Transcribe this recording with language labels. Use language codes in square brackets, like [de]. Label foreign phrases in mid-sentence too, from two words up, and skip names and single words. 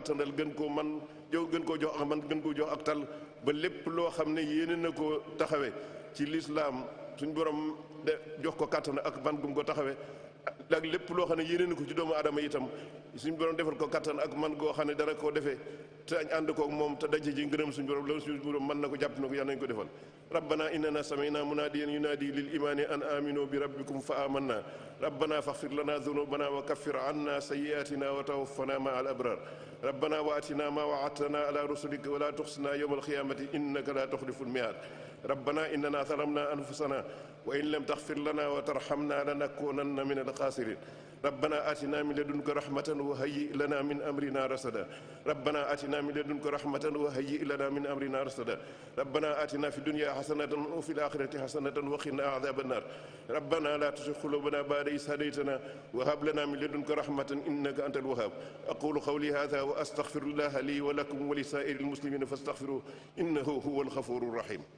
[wo] kattanal gën koo man gën koo jox ak man gën koo jox ak tal ba lépp loo xam ne yéene na koo taxawe ci lislaam suñ borom de jox ko kattan ak man gum ko taxawe ak lépp loo xam ne yéene na ko ci doomu aadama itam suñu borom defal ko kattan ak man goo xam ne dara koo defee te ànd koog moom te daje ji ngërëm suñu borom loolu suñu borom mën na ko jàpp na ko yàlla nañu ko defal [ar] ربنا إننا سمعنا مناديا ينادي للإيمان أن آمنوا بربكم فآمنا ربنا فاغفر لنا ذنوبنا وكفر عنا سيئاتنا وتوفنا مع الأبرار ربنا وآتنا ما وعدتنا على رسلك ولا تخزنا يوم القيامة إنك لا تخلف الميعاد ربنا إننا ظلمنا أنفسنا وإن لم تغفر لنا و ترحمنا لنكونن من الخاسرين ربنا آتنا من لدنك رحمة وهيئ لنا من أمرنا رشدا ربنا آتنا من لدنك رحمة وهيئ لنا من أمرنا رشدا ربنا آتنا في الدنيا حسنة وفي الآخرة حسنة وقنا عذاب النار ربنا لا تزغ قلوبنا بعد إذ هديتنا وهب لنا من لدنك رحمة إنك أنت الوهاب أقول قولي هذا وأستغفر الله لي ولكم ولسائر المسلمين فاستغفروه إنه هو الغفور الرحيم